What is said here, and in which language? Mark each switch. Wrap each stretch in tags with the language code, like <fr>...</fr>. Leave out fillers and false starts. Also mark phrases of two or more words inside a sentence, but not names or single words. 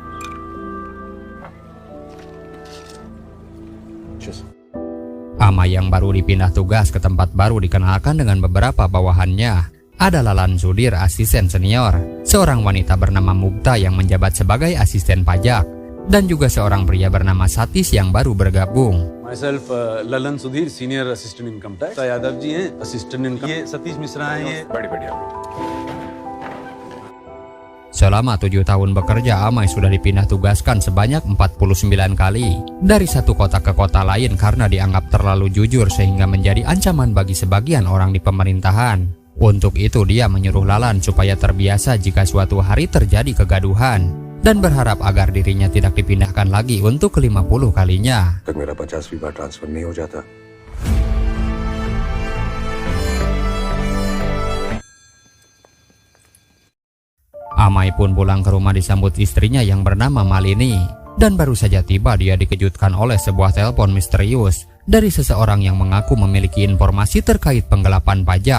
<id>Amay yang baru dipindah tugas ke tempat baru dikenalkan dengan beberapa bawahannya. Ada Lalan Sudir, asisten senior, seorang wanita bernama Mukta yang menjabat sebagai asisten pajak, dan juga seorang pria bernama Satish yang baru bergabung.</id> <en>Myself, Lalan Sudhir, Senior Assistant Income Tax.</en> <hi>Yadav ji हैं,</hi> <en>Assistant Income.</en> <hi>ये Satish Misra हैं, ये बढ़िया.</hi> <id>Selama 7 tahun bekerja, Amay sudah dipindah tugaskan sebanyak 49 kali dari satu kota ke kota lain karena dianggap terlalu jujur sehingga menjadi ancaman bagi sebagian orang di pemerintahan. Untuk itu dia menyuruh Lalan supaya terbiasa jika suatu hari terjadi kegaduhan dan berharap agar dirinya tidak dipindahkan lagi untuk ke-50 kalinya.</id> <hi>तक मेरा 50वीं बार ट्रांसफर नहीं हो जाता.</hi> <id>Amay pun pulang ke rumah disambut istrinya yang bernama Malini. Dan baru saja tiba dia dikejutkan oleh sebuah telepon misterius dari seseorang yang mengaku memiliki informasi terkait penggelapan pajak.</id>